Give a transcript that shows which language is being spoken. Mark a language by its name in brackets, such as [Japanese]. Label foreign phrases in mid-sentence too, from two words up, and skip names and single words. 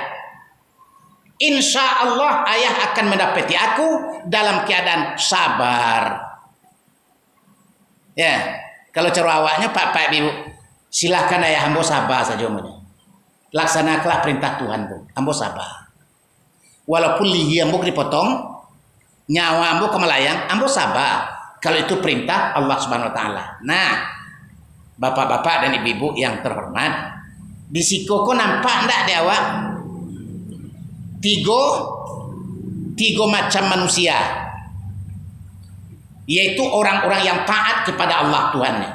[Arabic] إن شاء الله [Indonesian] ayah akan mendapati aku dalam keadaan sabar. [Minangkabau] Ya, kalau cara awaknya Pak Ibu, silahkan ayah ambo sabar saja umurnya. [Indonesian] Laksanakanlah perintah Tuhan tuh, [Minangkabau] ambo sabar. Walaupun lihi ambo dipotong, nyawa ambo kemelayang, ambo sabar. [Indonesian] Kalau itu perintah Allah [Arabic] سبحانه وتعالى. [Indonesian] Nah, bapak-bapak dan ibu-ibu yang terhormat, di sikoko nampak enggak di awak? Tiga macam manusia. Yaitu orang-orang yang taat kepada Allah Tuhannya.